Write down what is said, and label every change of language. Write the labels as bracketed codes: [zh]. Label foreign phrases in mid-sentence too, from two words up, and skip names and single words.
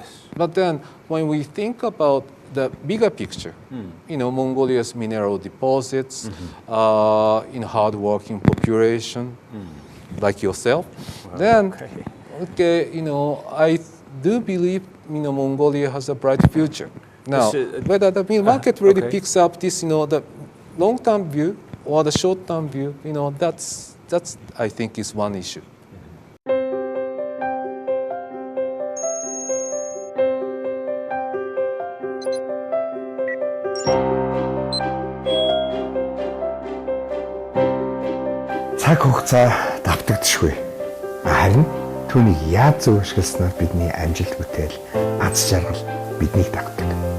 [en] But then when we think about the bigger picture, Mongolia's mineral deposits, hard-working population, like yourself, then, I do believe, Mongolia has a bright future. Now, whether the market really picks up this, the long-term view or the short-term view, that's I think is one issue. [mn] Цаг хугацаа давтагдчихгүй. Харин түүнийг яаж зөв ашигласнаар бидний амжилт бүтээл, аз жаргал биднийг давтдаг.